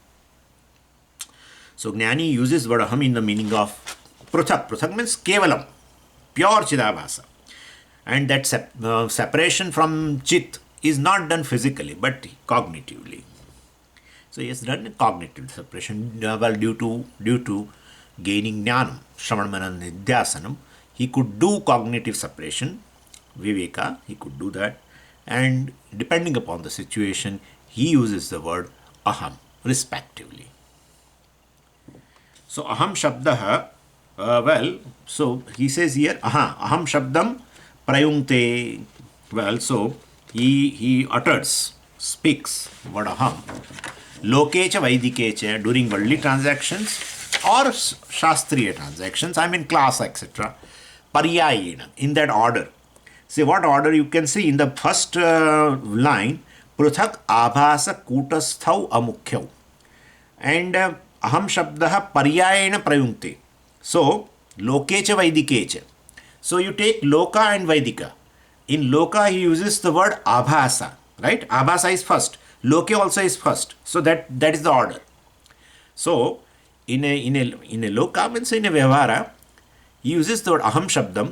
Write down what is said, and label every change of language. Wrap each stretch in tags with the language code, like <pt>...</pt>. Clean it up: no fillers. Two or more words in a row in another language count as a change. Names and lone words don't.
<en>So Jnani uses word aham in the meaning of Pruthak. Pruthak means Kevalam, pure Chidabhasa. And that separation from Chit is not done physically, but cognitively. So he has done a cognitive separation, well, due to gaining</en> <sa>ज्ञानम्, श्रवणम्, निदिध्यासनम्.</sa> <en>He could do cognitive separation, viveka, he could do that. And depending upon the situation, he uses the word aham, respectively. So</en> <sa>अहं शब्दः,</sa> <en>well, so he says here,</en> <sa>अहं शब्दं प्रयुङ्क्ते,</sa> <en>well, so he utters, speaks word aham,</en> <sa>लोके च वैदिके च,</sa> <en>during worldly transactions or shastriya transactions, I mean class, etc. Paryayena, in that order. See what order you can see in the first line,</en> <sa>पृथक् आभास कूटस्थौ अमुख्यौ. And अहं शब्दः पर्यायेण प्रयुङ्क्ते. So, लोके च वैदिके च.</sa> <en>So you take loka and vaidika. In loka he uses the word abhasa, right? Abhasa is first. Loke also is first. So that is the order. So in a loka means in a vyavara, he uses the word</en> <sa>अहं शब्दम्.</sa>